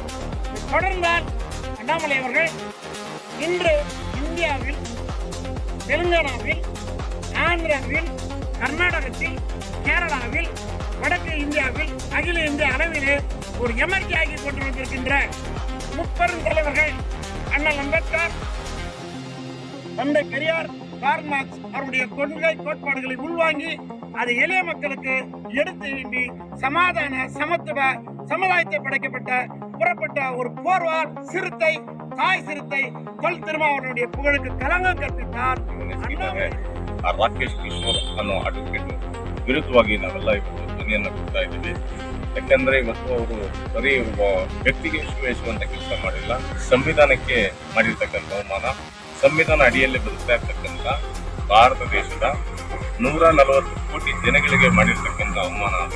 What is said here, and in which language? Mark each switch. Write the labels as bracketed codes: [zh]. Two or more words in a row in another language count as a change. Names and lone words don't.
[ta] தொடர்ந்தால் அண்ணாமலை அவர்கள் இன்று இந்தியாவில், தெலுங்கானாவில், ஆந்திராவில், கர்நாடகத்தில், கேரளாவில், வடக்கு இந்தியாவில், அகில இந்திய அளவிலே ஒரு எமர்ஜியாகி கொண்டு வந்திருக்கின்ற முப்பெரும் தலைவர்கள் அண்ணல் அம்பேத்கர், தந்தை பெரியார், கார்ல் மார்க்ஸ் அவருடைய கொள்கை கோட்பாடுகளை உள்வாங்கி அது எளிய மக்களுக்கு எடுத்து நீண்டி சமாதான சமத்துவ சமுதாயத்தை படைக்கப்பட்ட புறப்பட்ட ஒரு போர்வால் சிறுத்தை தாய் சிறுத்தை தொல் திருமாவளவனுடைய புகழுக்கு களங்கம் ಕಲ್ಪಿத்தார். [kn] ರಾಕೇಶ್ ಕಿಶೋರ್ ಅನ್ನೋ ಅಡ್ವೊಕೇಟ್ ವಿರುದ್ಧವಾಗಿ ನಾವೆಲ್ಲ ಇವತ್ತು ಧ್ವನಿಯನ್ನು ಕೊಡ್ತಾ ಇದ್ದೀವಿ. ಯಾಕಂದ್ರೆ ಇವತ್ತು ಅವರು ಬರೀ ಒಬ್ಬ ವ್ಯಕ್ತಿಗೆ ಶುಭೇಶುವಂತ ಕೆಲಸ ಮಾಡಿಲ್ಲ, ಸಂವಿಧಾನಕ್ಕೆ ಮಾಡಿರ್ತಕ್ಕಂಥ ಅವಮಾನ, ಸಂವಿಧಾನ ಅಡಿಯಲ್ಲಿ ಬದುಕ್ತಾ ಇರ್ತಕ್ಕಂಥ ಭಾರತ ದೇಶದ 140 ಕೋಟಿ ಜನಗಳಿಗೆ ಮಾಡಿರ್ತಕ್ಕಂಥ ಅವಮಾನ ಅದು.